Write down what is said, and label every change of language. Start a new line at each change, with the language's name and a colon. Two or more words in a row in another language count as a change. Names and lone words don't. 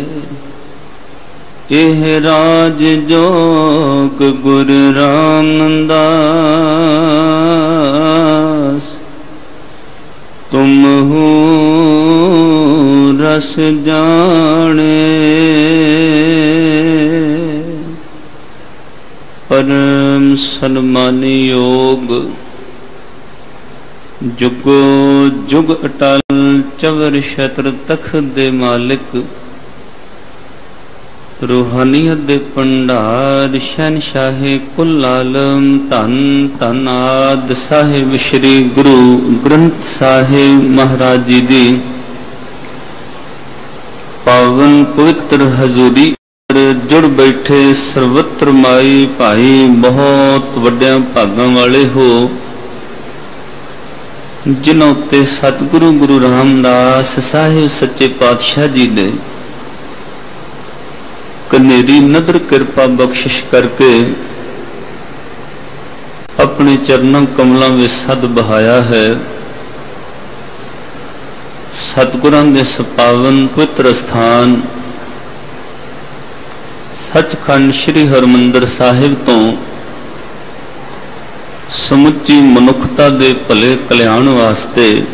Punjabi: ਏਹ ਰਾਜ ਜੋਗ ਗੁਰ ਰਾਮਦਾਸ, ਤੁਮਹੁ ਰਸ ਜਾਣੇ। ਪਰਮ ਸਨਮਾਨੀ ਯੋਗ ਜੁਗੋ ਜੁਗ ਅਟੱਲ ਚਵਰ ਛਤਰ ਤਖ਼ਤ ਦੇ ਮਾਲਿਕ, ਰੂਹਾਨੀਅਤ ਦੇ ਭੰਡਾਰ ਸ਼ਹਿਨਸ਼ਾਹੇ ਕੁੱਲ ਆਲਮ, ਧੰਨ ਧੰਨ ਆਦ ਸਾਹਿਬ ਸ੍ਰੀ ਗੁਰੂ ਗ੍ਰੰਥ ਸਾਹਿਬ ਮਹਾਰਾਜ ਜੀ ਦੀ ਪਾਵਨ ਪਵਿੱਤਰ ਹਜ਼ੂਰੀ ਜੁੜ ਬੈਠੇ ਸਰਬੱਤ ਮਾਈ ਭਾਈ ਬਹੁਤ ਵੱਡਿਆਂ ਭਾਗਾਂ ਵਾਲੇ ਹੋ, ਜਿਨ੍ਹੋਂ ਉੱਤੇ ਸਤਿਗੁਰੂ ਗੁਰੂ ਰਾਮਦਾਸ ਸਾਹਿਬ ਸੱਚੇ ਪਾਤਸ਼ਾਹ ਜੀ ਨੇ ਕਨੇਰੀ ਨਦਰ ਕਿਰਪਾ ਬਖ਼ਸ਼ਿਸ਼ ਕਰਕੇ ਆਪਣੇ ਚਰਨਾਂ ਕਮਲਾਂ ਮੇਂ ਸਦ ਬਹਾਇਆ ਹੈ। ਸਤਿਗੁਰਾਂ ਦੇ ਪਾਵਨ ਪਵਿੱਤਰ ਸਥਾਨ ਸੱਚਖੰਡ ਸ੍ਰੀ ਹਰਿਮੰਦਰ ਸਾਹਿਬ ਤੋਂ ਸਮੁੱਚੀ ਮਨੁੱਖਤਾ ਦੇ ਭਲੇ ਕਲਿਆਣ ਵਾਸਤੇ